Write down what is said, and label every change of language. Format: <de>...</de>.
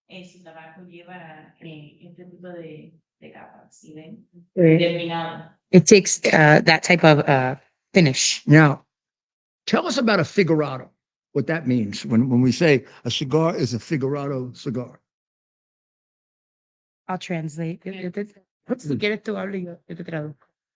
<es>Su tabaco lleva este tipo de capas, ¿sí ven?</es> <en>Right.</en> <es>Terminado.</es> <en>It takes that type of finish. Now, tell us about a figurado. What that means when we say a cigar is a figurado cigar. I'll translate.</en> <es>Si quieres tú habla y yo te traduzco.</es>